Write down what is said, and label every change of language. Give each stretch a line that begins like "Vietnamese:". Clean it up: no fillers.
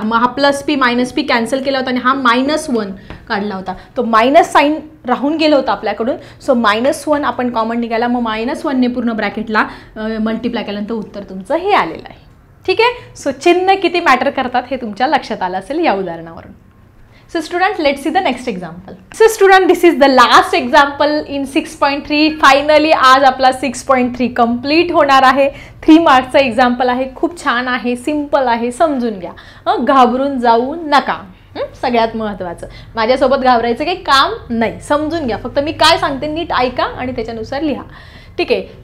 Marathi: मग हा +p -p cancel केला होता आणि हा -1 काढला होता. तो मायनस साईन राहून गेलं होतं आपल्याकडून. सो -1 आपण कॉमन निघाला. मग -1 ने पूर्ण ब्रॅकेटला मल्टिप्लाय केल्यानंतर उत्तर तुमचं हे आलेलं आहे. ठीक आहे. सो चिन्ह किती मॅटर करतात हे तुमच्या लक्षात आलं असेल या उदाहरणावरून.
English: So student, let's see the next example. So student, this is the last example in 6.3.
Marathi: Finally आज आपला 6.3 complete होणार आहे. 3 मार्क्सचा एक्झाम्पल आहे. खूप छान आहे, सिंपल आहे, समजून घ्या, घाबरून जाऊ नका. सगळ्यात महत्त्वाचं, माझ्यासोबत घाबरायचं काही काम नाही, समजून घ्या, फक्त मी काय सांगते नीट ऐका आणि त्याच्यानुसार लिहा. ठीक आहे.